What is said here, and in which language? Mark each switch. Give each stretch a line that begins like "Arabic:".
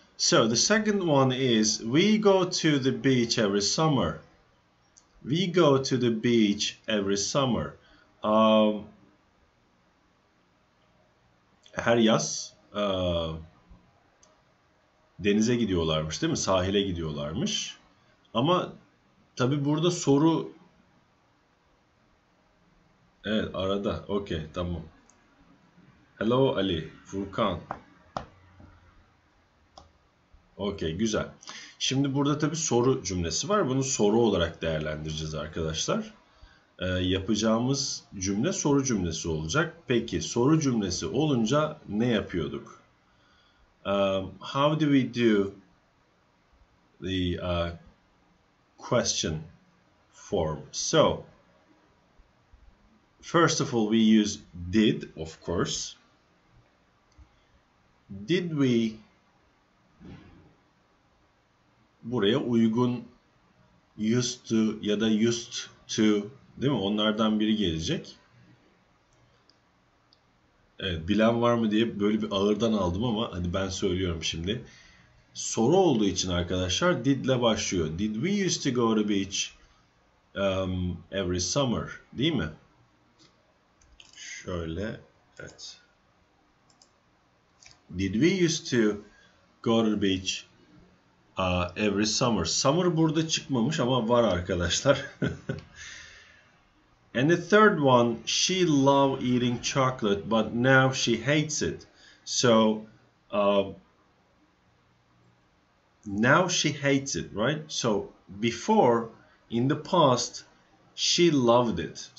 English: So the second one is we go to the beach every summer. We go to the beach every summer.
Turkish: Her yaz denize gidiyorlarmış, değil mi? Sahile gidiyorlarmış. Ama tabii burada soru, evet, arada. Okay, tamam.
English: Hello Ali, Furkan.
Turkish: Okay, güzel. Şimdi burada tabii soru cümlesi var. Bunu soru olarak değerlendireceğiz arkadaşlar. yapacağımız cümle soru cümlesi olacak. Peki soru cümlesi olunca ne yapıyorduk?
English: How do we do the question form? So, first of all, we use did, of course. Did we,
Turkish: buraya uygun used to ya da used to, değil mi? Onlardan biri gelecek. Evet, bilen var mı diye böyle bir ağırdan aldım ama hadi ben söylüyorum şimdi. Soru olduğu için arkadaşlar did ile başlıyor.
English: Did we used to go to beach every summer,
Turkish: değil mi? Şöyle, evet.
English: Did we used to go to the beach every summer?
Turkish: Summer burada çıkmamış ama var arkadaşlar.
English: And the third one, she loved eating chocolate, but now she hates it. So, now she hates it, right? So, before, in the past, she loved it.